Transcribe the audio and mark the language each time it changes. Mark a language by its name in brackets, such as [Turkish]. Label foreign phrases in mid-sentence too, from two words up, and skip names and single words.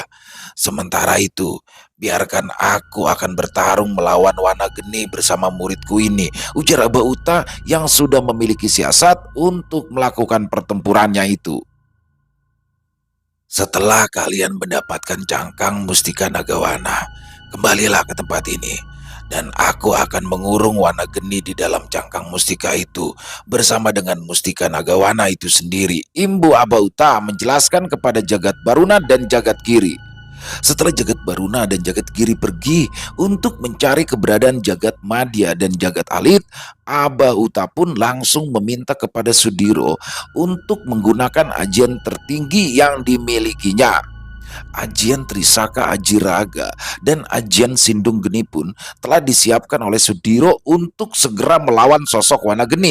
[Indonesian] Sementara itu, biarkan aku akan bertarung melawan Wanageni bersama muridku ini, ujar Abauta yang sudah memiliki siasat untuk melakukan pertempurannya itu. Setelah kalian mendapatkan cangkang Mustika Nagawana, kembalilah ke tempat ini. Dan aku akan mengurung Wana Geni di dalam cangkang mustika itu bersama dengan Mustika Nagawana itu sendiri. Imbu Abauta menjelaskan kepada Jagat Baruna dan Jagat Giri. Setelah Jagat Baruna dan Jagat Giri pergi untuk mencari keberadaan Jagat Madya dan Jagat Alit, Abauta pun langsung meminta kepada Sudiro untuk menggunakan ajian tertinggi yang dimilikinya. Ajian Trisaka Ajiraga dan ajian Sindung Geni pun telah disiapkan oleh Sudiro untuk segera melawan sosok Wana Geni.